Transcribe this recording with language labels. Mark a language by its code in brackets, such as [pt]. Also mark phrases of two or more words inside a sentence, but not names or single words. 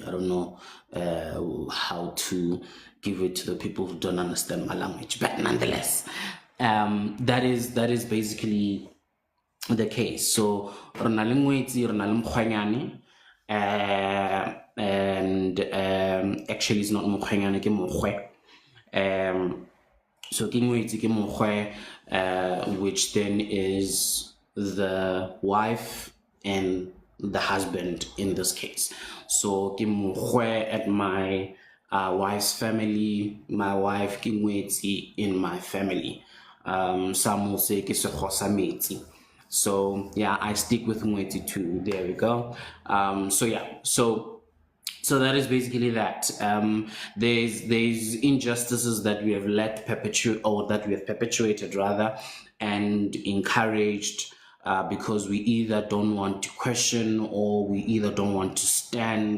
[en] I don't know how to give it to the people who don't understand my language, but nonetheless, that is basically the case. So and actually it's not mokgwenyane, [tn] ke mokgwe. [en] So which then is the wife and the husband in this case. So at my wife's family, my wife [tn] ke ngwetsi [en] in my family. Some will say ke Sekgothudi. So yeah, I stick with ngwetsi too. There we go. So yeah, so that is basically that. There's injustices that we have let perpetuate, or that we have perpetuated rather, and encouraged, because we either don't want to question, or we either don't want to stand.